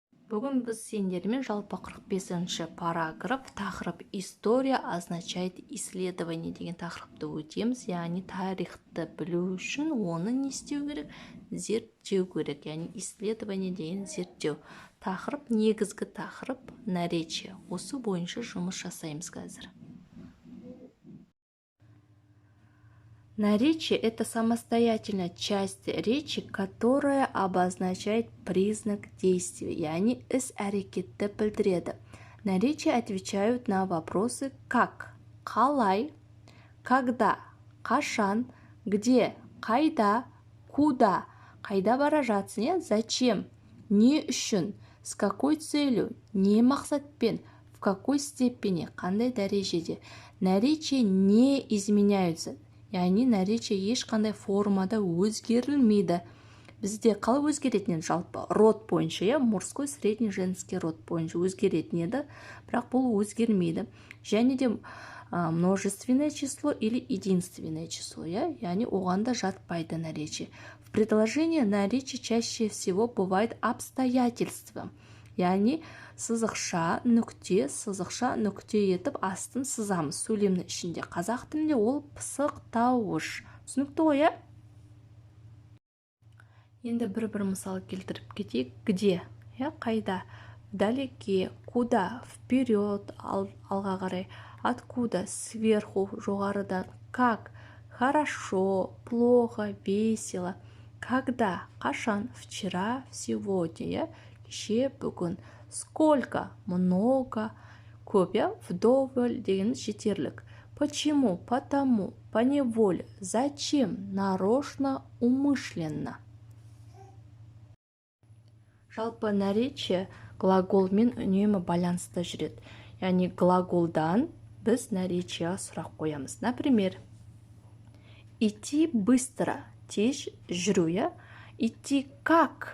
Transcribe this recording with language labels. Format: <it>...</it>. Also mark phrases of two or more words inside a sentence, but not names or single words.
<kk>Бүгін біз сендермен жалпы 45-ші параграф тақырып</kk> <ru>«История означает исследование»</ru> <kk>деген тақырыпты өтеміз. Яғни тарихты білу үшін оны не істеу керек? Зерттеу керек. Яғни исследование деген зерттеу. Тақырып, негізгі тақырып наречие. Осы бойынша жұмыс жасаймыз қазір.</kk> <ru>Наречие – это самостоятельная часть речи, которая обозначает признак действия,</ru> <kk>яғни іс-әрекетті білдіреді.</kk> <ru>Наречия отвечают на вопросы «как», «қалай», «когда»,</ru> <kk>«қашан», «где», «қайда», «куда», «қайда бара жатсың», «зачем», «не үшін»,</kk> <ru>«с какой целью»,</ru> <kk>«не мақсатпен»,</kk> <ru>«в какой степени»,</ru> <kk>«қандай дәрежеде».</kk> <ru>Наречия не изменяются.</ru> <kk>Яғни наречие ешқандай формада өзгерілмейді. Бізде қалай өзгеретін еді жалпы? Род бойынша,</kk> <ru>мужской, средний, женский род</ru> <kk>бойынша өзгеретін еді, бірақ бұл өзгермейді.</kk> <ru>Және де множественное число или единственное число,</ru> <kk>яғни оған да жатпайды наречие.</kk> <ru>В предложении наречие чаще всего бывает обстоятельства.</ru> <kk>Яғни сызықша, нүкте, сызықша, нүкте етіп астын сызамыз сөйлемнің ішінде. Қазақ тілінде ол пысықтауыш. Түсінікті ғой, Енді бір мысал келтіріп кетейік.</kk> <ru>Где? Қайда? Вдалеке. Куда? Вперед,</ru> <kk>алға қарай.</kk> <ru>Откуда? Сверху, жоғарыдан. Как? Хорошо, плохо, весело. Когда? Қашан? Вчера, сегодня,</ru> <kk>кеше, бүгін.</kk> <ru>Сколько? Много.</ru> <kk>Көп, вдоволь деген жетерлік.</kk> <ru>Почему? Потому. Поневоле. Зачем? Нарочно, умышленно.</ru> <kk>Жалпы наречие глаголмен үнемі байланысты жүреді. Яғни глаголдан біз наречияға сұрақ қоямыз.</kk> <ru>Например, идти быстро,</ru> <kk>тез жүру,</kk> <ru>идти как?</ru>